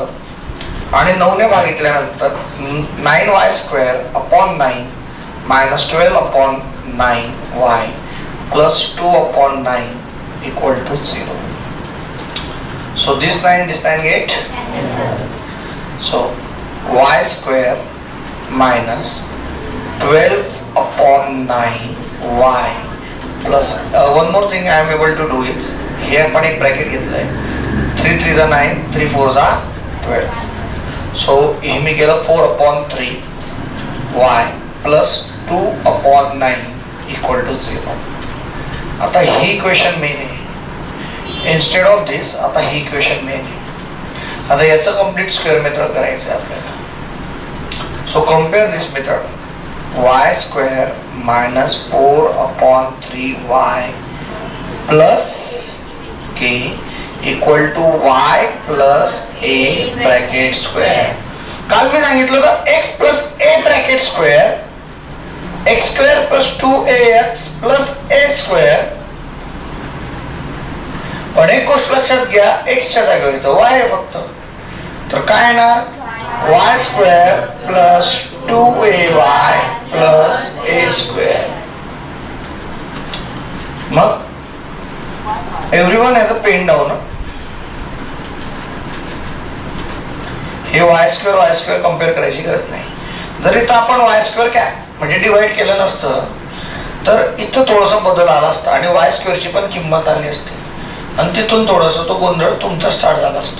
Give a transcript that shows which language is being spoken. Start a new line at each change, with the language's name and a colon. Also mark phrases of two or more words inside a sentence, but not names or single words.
Marathi: आणि 9 ने भागितल्यानंतर 9y² / 9 - 12/9y + 2/9 = 0.
English: So this 9 get cancelled. So y² - 12/9y plus one more thing I am able to do is here
Marathi: आपण एक ब्रॅकेट घेतलंय,
English: 3 3 = 9, 3 4 = 12.
Marathi: So हे मी केलं 4/3y plus 2/9 = 0. आता ही इक्वेशन मेन आहे.
English: instead of this
Marathi: आता ही इक्वेशन मेन आहे. आता याचं कंप्लीट स्क्वेअर मेथड करायचं आहे आपल्याला.
English: so compare this method, y² - 4/3y plus k = y plus a bracket square.
Marathi: काल मी सांगितलं होतं
English: x plus a bracket square x² + 2ax plus a².
Marathi: पण एक गोष्ट लक्षात घ्या, x च्या जागेवर इथं y आहे फक्त, तर काय येणार,
English: y² + 2ay plus a². मग everyone has a pen down.
Marathi: हे y² कम्पेअर करायची गरज नाही. जर इथं आपण y² काय म्हणजे डिवाइड केलं नसतं तर इथं थोडासा बदल आला असता आणि y² ची पण किंमत आली असते आणि तिथून थोडासा तो गोंधळ तुमचा स्टार्ट झाला असता.